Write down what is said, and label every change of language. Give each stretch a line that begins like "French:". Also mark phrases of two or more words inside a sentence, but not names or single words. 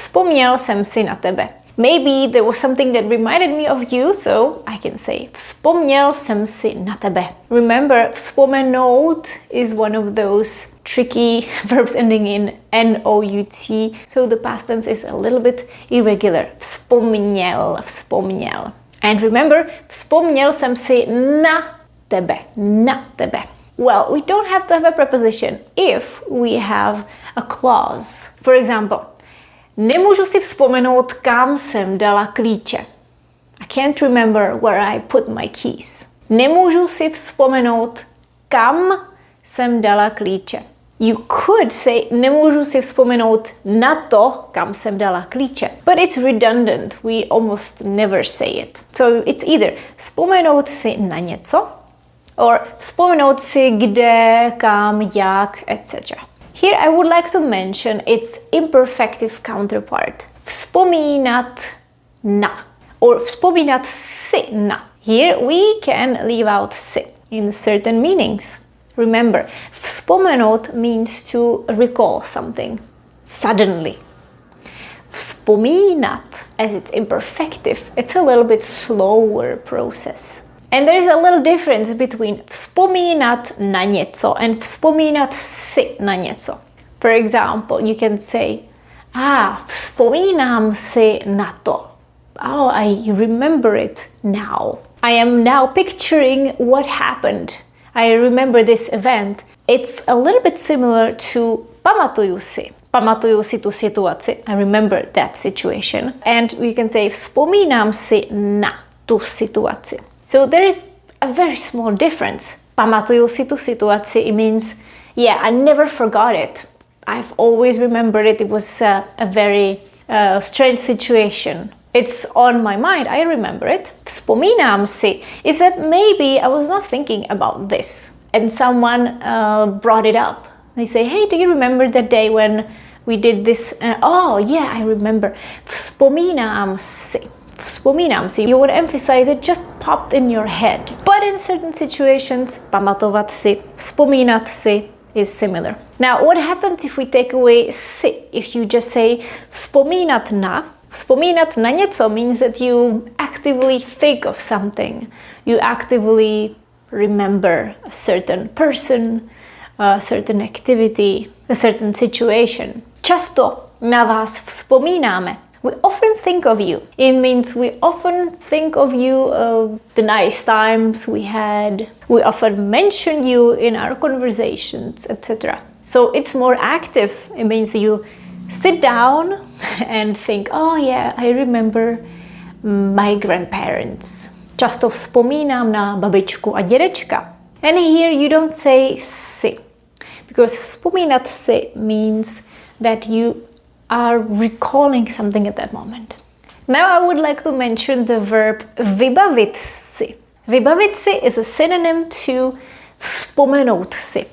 Czech: Vzpomněl jsem si na tebe.
English: Maybe there was something that reminded me of you, so I can say
Czech: vzpomněl jsem si na tebe.
English: Remember, vzpomenout is one of those tricky verbs ending in N-O-U-T, so the past tense is a little bit irregular.
Czech: Vzpomněl, vzpomněl.
English: And remember,
Czech: vzpomněl jsem si na tebe, na tebe.
English: Well, we don't have to have a preposition if we have a clause. For example,
Czech: nemůžu si vzpomenout, kam jsem dala klíče.
English: I can't remember where I put my keys.
Czech: Nemůžu si vzpomenout, kam jsem dala klíče.
English: You could say,
Czech: nemůžu si vzpomenout na to, kam jsem dala klíče.
English: But it's redundant. We almost never say it. So it's either
Czech: vzpomenout si na něco, or vzpomenout si kde, kam, jak,
English: etc. Here I would like to mention its imperfective counterpart.
Czech: Vzpomínat na, or vzpomínat si na.
English: Here we can leave out si in certain meanings. Remember, vzpomenout means to recall something suddenly. Vzpomínat, as it's imperfective, it's a little bit slower process. And there is a little difference between
Czech: vzpomínat na něco
English: and
Czech: vzpomínat si na něco.
English: For example, you can say,
Czech: vzpomínám si na to.
English: Oh, I remember it now. I am now picturing what happened. I remember this event. It's a little bit similar to
Czech: pamatuju si. Pamatuju si tu situaci.
English: I remember that situation. And we can say
Czech: vzpomínám si na tu situaci.
English: So there is a very small difference.
Czech: Pamatuju si tu situaci,
English: it means, yeah, I never forgot it. I've always remembered it. It was a very strange situation. It's on my mind, I remember it.
Czech: Vzpomínám si
English: is that maybe I was not thinking about this and someone brought it up. They say, hey, do you remember that day when we did this? Oh, yeah, I remember.
Czech: Vzpomínám si. Vzpomínám si.
English: You would emphasize it just popped in your head. But in certain situations,
Czech: pamatovat si, vzpomínat si is similar.
English: Now, what happens if we take away si? If you just say
Czech: vzpomínat na, vzpomínat na něco
English: means that you actively think of something. You actively remember a certain person, a certain activity, a certain situation.
Czech: Často na vás vzpomínáme.
English: We often think of you. It means we often think of you, the nice times we had. We often mention you in our conversations, etc. So it's more active. It means you sit down and think, oh yeah, I remember my grandparents.
Czech: Často vzpomínám na babičku a dědečka.
English: And here you don't say si. Because
Czech: vzpomínat si
English: means that you are recalling something at that moment. Now I would like to mention the verb
Czech: vybavit si. Vybavit si
English: is a synonym to
Czech: vzpomenout si.